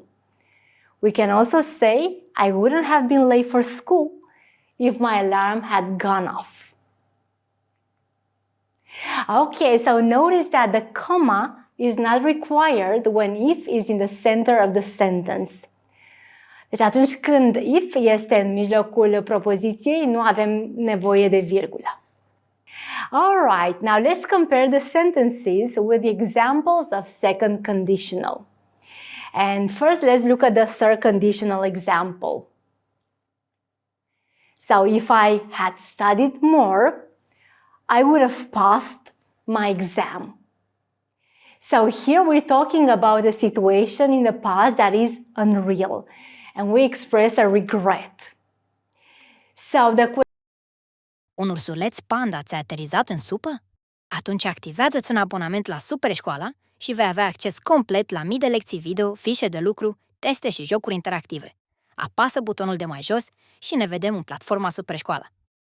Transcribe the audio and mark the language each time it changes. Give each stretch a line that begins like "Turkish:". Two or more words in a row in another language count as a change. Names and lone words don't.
English: We can also say, I wouldn't have been late for school if my alarm had gone off. Okay, so notice that the comma is not required when if is in the center of the sentence.
Romanian: Deci atunci când if este în mijlocul propoziției, nu avem nevoie de virgulă.
English: Alright, now let's compare the sentences with the examples of second conditional. And first, let's look at the third conditional example. So if I had studied more, I would have passed my exam. So here we're talking about a situation in the past that is unreal, and we express a regret. So
Romanian: Un ursuleț panda ți-a aterizat în supă? Atunci activează-ți un abonament la Superșcoala și vei avea acces complet la mii de lecții video, fișe de lucru, teste și jocuri interactive. Apasă butonul de mai jos și ne vedem în platforma Superșcoala.